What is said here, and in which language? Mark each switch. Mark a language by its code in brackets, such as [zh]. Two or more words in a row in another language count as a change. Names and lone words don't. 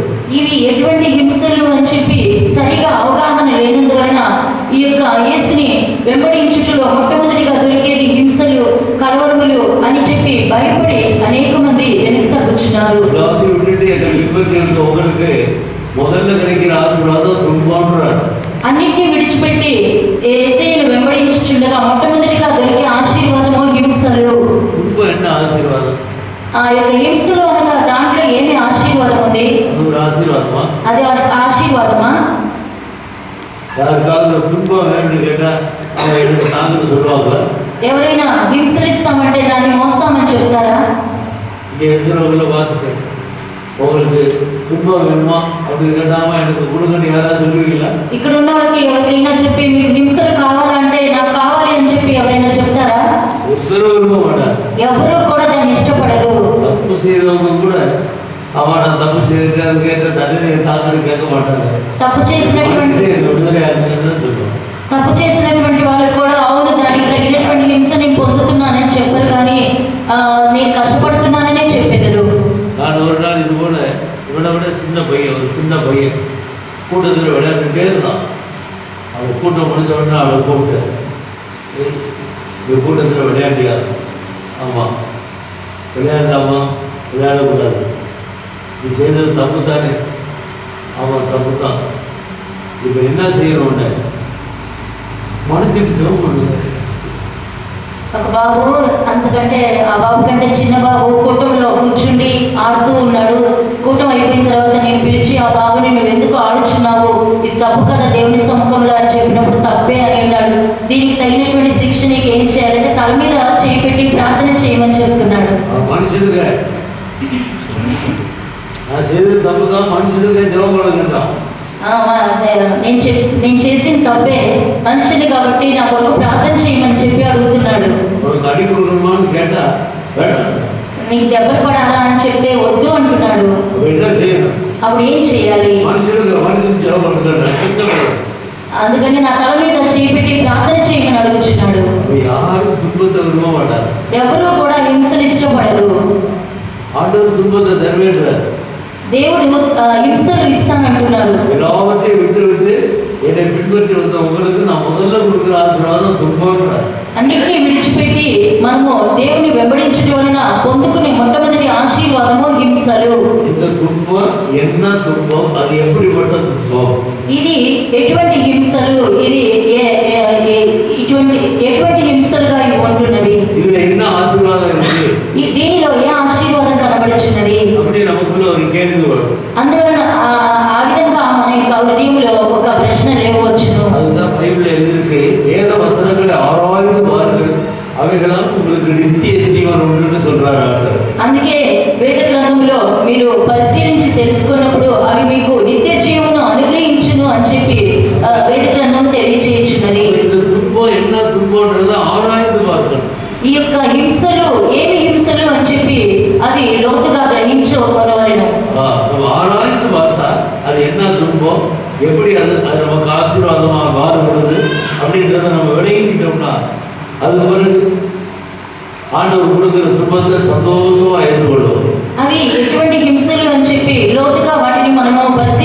[te] ఇవి ఎటువంటి హింసలు అని చెప్పి సరిగా అవగాహన లేనందువలన ఈ యొక్క యేసుని వెంబడించుటలో మొట్టమొదటిగా దొరికేది హింసలు, కలవరములు అని చెప్పి భయపడి అనేక మంది వెనక్కి తగ్గుచున్నారు. [ta] எல்லாத்தையும் விட்டுட்டு என்னை பின்பற்றி இருந்த உங்களுக்கு முதல்ல கிடைக்கிற ஆசீர்வாதம் துன்பம்ன்றார். [te] అన్నిటినీ విడిచిపెట్టి యేసుని వెంబడించుచుండగా మొట్టమొదటిగా దొరికే ఆశీర్వాదము హింసలు. [ta] துன்பம் என்ன ஆசீர்வாதம்? [te] ఆ యొక్క హింసలు అనగా దాంట్లో ఏమి ఆశీర్వాదం ఉంది? [ta] அது ஒரு ஆசீர்வாதமா? [te] అది ఆశీర్వాదమా? [ta] யாருக்காவது துன்பம் வேணும்னு கேட்டால் அவங்க எனக்கு நாங்கள் சொல்லுவாங்க. [te] ఎవరైనా హింసలిస్తామంటే దాన్ని మోస్తామని చెప్తారా? [ta] இங்கே இருக்கிறவங்கள பார்த்துட்டேன். உங்களுக்கு துன்பம் வேணுமா அப்படின்னு கேட்டாமல் எனக்கு கொடுங்கன்னு யாராவது சொல்லுவீங்களா? [te] ఇక్కడ ఉన్న వాళ్ళకి ఎవరికైనా చెప్పి మీకు హింసలు కావాలంటే నాకు కావాలి అని చెప్పి ఎవరైనా చెప్తారా? [ta] ஒருத்தர விரும்ப மாட்டார். [te] ఎవరు కూడా దాన్ని ఇష్టపడరు. [ta] தப்பு செய்தவங்க கூட அவன் நான் தப்பு செய்திருக்கேன் அது கேட்ட தண்டனை தாக்கன்னு கேட்க மாட்டாங்க. [te] తప్పు చేసినటువంటి [ta] விடுதலை ஆகுதுன்னு சொல்லுவாங்க. [te] తప్పు చేసినటువంటి వాళ్ళు కూడా అవును దానికి తగినటువంటి హింస నేను పొందుతున్నానని చెప్పరు, కానీ నేను కష్టపడుతున్నాననే చెప్పెదరు. [ta] நான் ஒரு நாள் இது போல இவனை விட ஒரு சின்ன பையன் கூட்டத்தில் விளையாண்டுட்டே இருந்தான். அவன் கூட்டம் முடிஞ்ச உடனே அவளை கூப்பிட்டு கூட்டத்தில் விளையாண்டியா? ஆமாம். விளையாடலாமா? விளையாடக்கூடாது. நீ செய்தது தப்பு தானே? ஆமாம் தப்பு தான். இப்போ என்ன செய்யணும்னு மனசுக்கு ஜெபம் பண்ணுங்க. [te] ఒక బాబు అంతకంటే ఆ బాబు కంటే చిన్న బాబు కూటంలో కూర్చుండి ఆడుతూ ఉన్నాడు. కూటం అయిపోయిన తర్వాత నేను పిలిచి ఆ బాబుని నువ్వు ఎందుకు ఆడుచున్నావు, ఇది తప్పు కదా దేవుని సముఖంలో అని చెప్పినప్పుడు తప్పే అని అన్నాడు. దీనికి తగినటువంటి శిక్ష నీకు ఏం చేయాలంటే తల మీద చేయి పెట్టి ప్రార్థన చేయమని చెప్తున్నాడు. [ta] మనుషులుగా செய்தது தப்பு தான், மனுஷனுக்கு ஜெபம் பண்ணுங்கன்றான். [te] నేను చేసిన తప్పే, మనుషుని కాబట్టి నా కొరకు ప్రార్థన చేయమని చెప్పి అడుగుతున్నాడు. నీకు దెబ్బలు పడాలా అని చెప్తే వద్దు అంటున్నాడు. అప్పుడు ఏం చేయాలి? అందుకని నా తల మీద చేయి పెట్టి ప్రార్థన చేయమని అడుగుతున్నాడు. ఎవరు కూడా హింసను ఇష్టపడరు. దేవుడు హింసలు ఇస్తానంటున్నారు. [ta] எல்லாவற்றையும் விட்டு விட்டு என்னை பின்பற்றி வந்த உங்களுக்கு நான் முதல்ல கொடுக்குற ஆசீர்வாதம் துன்பம். [te] అన్నిటినీ విడిచిపెట్టి మనము దేవుని వెంబడించడం వలన పొందుకునే మొట్టమొదటి ఆశీర్వాదము హింసలు. [ta] இந்த துன்பம் என்ன துன்பம், அது எப்படிப்பட்ட துன்பம், [te] ఇది ఎటువంటి హింసలు, ఇది ఎటువంటి హింసలుగా ఇవి ఉంటున్నవి, [ta] இதுல என்ன ఆశీర్వాదం இருக்கு, [te] దీనిలో ఏ ఆశీర్వాదం కనబడుచున్నది [ta] அப்படி நமக்குள்ள ஒரு கேள்வி வரும். [te] అందువలన ఆ విధంగా మన యొక్క హృదయంలో ఒక ప్రశ్న లేవచ్చును. [ta] அதுதான் பைபிள் எழுதியிருக்கு. வேத வசனங்களை ஆராய்ந்து பாருங்கள், அவைகளால் உங்களுக்கு நித்திய ஜீவன் உண்டுன்னு சொல்றாரு. [te] అందుకే వేద గ్రంథంలో మీరు పరిశీలించి తెలుసుకున్నప్పుడు అవి మీకు నిత్య జీవను అనుగ్రహించును అని చెప్పి వేద గ్రంథం తెలియజేయుచున్నది. [ta] இந்த துன்பம் என்ன துன்பம்ன்றதை ஆராய்ந்து பார்க்கணும். [te] ఈ యొక్క హింసలు ఏమి హింసలు అని చెప్పి అవి లోతుగా గ్రహించుకోవాలను. [ta] ஆராய்ந்து பார்த்தா அது என்ன துன்பம், எப்படி அது நமக்கு ஆசீர்வாதமாக மாறுகிறது அப்படின்றத நம்ம விளங்கிக்கிட்டோம்னா அது பிறகு ஆண்டவர் கொடுக்குற துன்பத்தை சந்தோஷமா எதிர்கொள்ளும். [te] అవి ఎటువంటి హింసలు అని చెప్పి లోతుగా వాటిని మనము